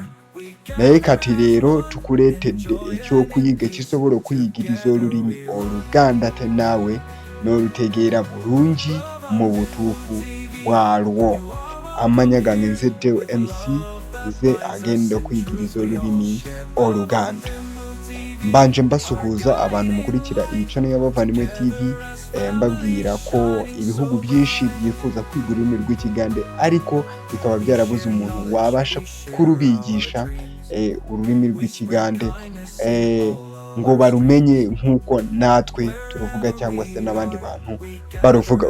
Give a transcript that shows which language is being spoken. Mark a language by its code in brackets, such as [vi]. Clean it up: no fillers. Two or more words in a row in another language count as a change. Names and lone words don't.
[lg] Naye kati leero tukuleetedde ekyokuyiga ekisobola okuyigiriza olulimi Oluganda ate naawe n'olutegeera bulungi mu butuufu bwalwo. Amannya gange nze Deo MC nze agenda okuyigiriza olulimi Oluganda. [rw] Mbanje mbasuhuza abantu mukurikira iyi channel ya Bavandimwe TV, mbabwira ko ibihugu byinshi byifuza kwiga ururimi rw'Ikigande ariko bikaba byarabuze umuntu wabasha kurubigisha ururimi rw'Ikigande ngo barumenye nk'uko natwe turuvuga cyangwa se n'abandi bantu baruvuga.